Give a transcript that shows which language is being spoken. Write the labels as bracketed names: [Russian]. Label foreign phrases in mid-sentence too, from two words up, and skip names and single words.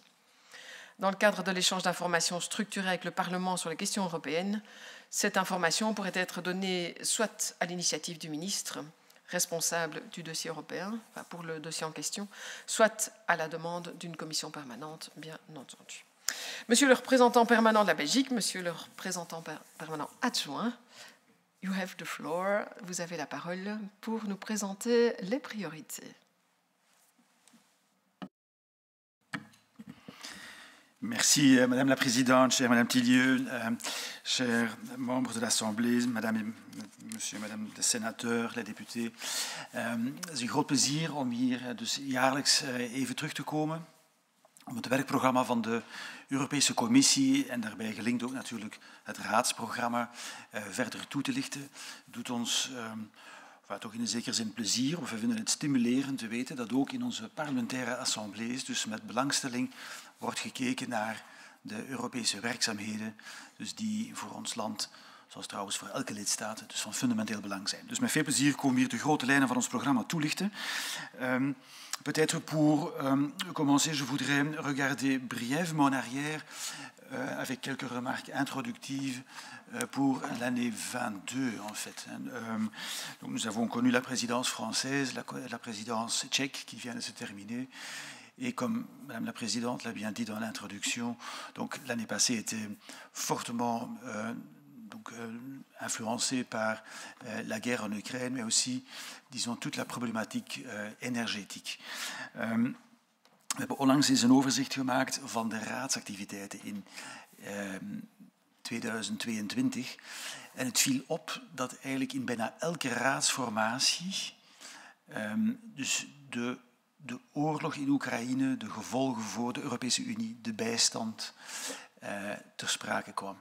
[French] Dans le cadre de l'échange d'informations structuré avec le Parlement sur les questions européennes, cette information pourrait être donnée soit à l'initiative du ministre responsable du dossier européen, enfin pour le dossier en question, soit à la demande d'une commission permanente, bien entendu. Monsieur le représentant permanent de la Belgique, monsieur le représentant permanent adjoint, [English] you have the floor, [French] vous avez la parole pour nous présenter les priorités. Merci, Madame la Présidente, chère Madame Tillieu, chers membres de l'Assemblée, Madame et Monsieur, Madame de sénateurs, les députés. [Dutch] Het is een groot plezier om hier dus jaarlijks even terug te komen om het werkprogramma van de Europese Commissie en daarbij gelinkt ook natuurlijk het raadsprogramma verder toe te lichten. Doet ons toch in een zekere zin plezier, of we vinden het stimulerend te weten dat ook in onze parlementaire assemblees dus met belangstelling wordt gekeken naar de Europese werkzaamheden, dus die voor ons land, zoals trouwens voor elke lidstaat, dus van fundamenteel belang zijn. Dus met veel plezier komen we hier de grote lijnen van ons programma toelichten. [French] Peut-être pour commencer, je voudrais regarder brièvement en arrière avec quelques remarques introductives pour l'année 22, en fait. Donc nous avons connu la présidence française, la présidence tchèque qui vient de se terminer. Et comme Madame la Présidente l'a bien dit dans l'introduction, donc l'année passée était fortement influencée par la guerre en Ukraine, mais aussi, disons, toute la problématique énergétique. [Dutch] We hebben onlangs eens een overzicht gemaakt van de raadsactiviteiten in 2022. En het viel op dat eigenlijk in bijna elke raadsformatie dus de oorlog in Oekraïne, de gevolgen voor de Europese Unie, de bijstand ter sprake kwam.